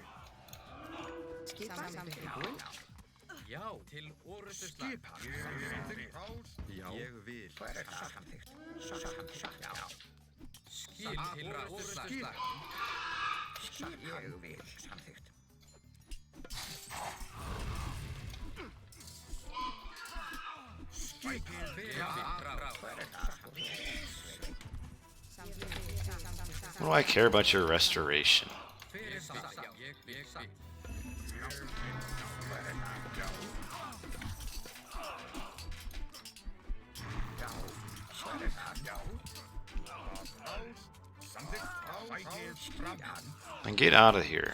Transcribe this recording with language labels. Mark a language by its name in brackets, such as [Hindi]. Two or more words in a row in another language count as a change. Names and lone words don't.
[Icelandic] Skipan. Samþykkt. Já. Til orustuslag. Skipan. Ég vil. Já. Ég vil. Hver er það? Samþykkt. Já. Skip. Til orustuslag. Ég vil. Samþykkt. [English] What do I care about your restoration? And get out of here.